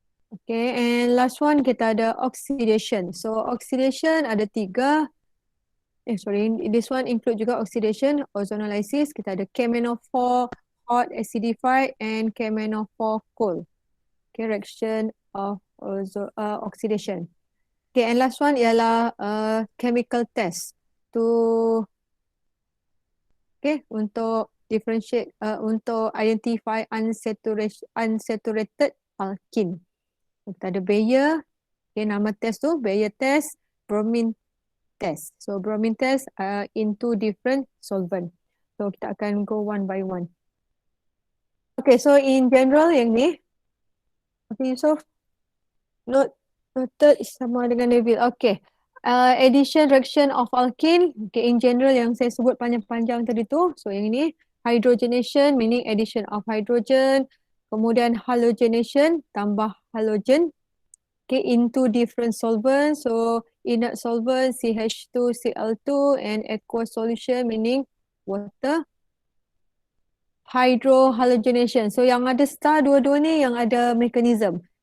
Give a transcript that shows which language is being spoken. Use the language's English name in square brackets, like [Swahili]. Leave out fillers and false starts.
[English] Okay, and last one [Malay] kita ada [English] oxidation. So oxidation [Malay] ada tiga. [English] This one include juga oxidation, ozonolysis. [Malay] Kita ada [English] KM-4 hot acidified and KM-4 cold. Okay, reaction of oxidation. Okay, and last one ialah chemical test to untuk differentiate untuk identify unsaturated alkene. [Malay] Kita ada Baeyer. Okay, nama test tu Baeyer test, Bromine Test. [English] So Bromine Test in two different solvent. So [Malay] kita akan [English] go one by one. Okay, so in general [Malay] yang ni, [English] okay, so noted [Malay] sama dengan [English] Neville. Okay, addition reaction of alkene. Okay, in general [Malay] yang saya sebut panjang-panjang tadi tu. [English] So [Malay] yang ini [English] hydrogenation meaning addition of hydrogen. [Malay] Kemudian halogenation, tambah halogen. [English] Okay, into different solvents. So inert solvent CH2Cl2 and aqueous solution meaning water. Hydrogenation. [Malay] So yang ada star dua-dua ni yang ada mechanism.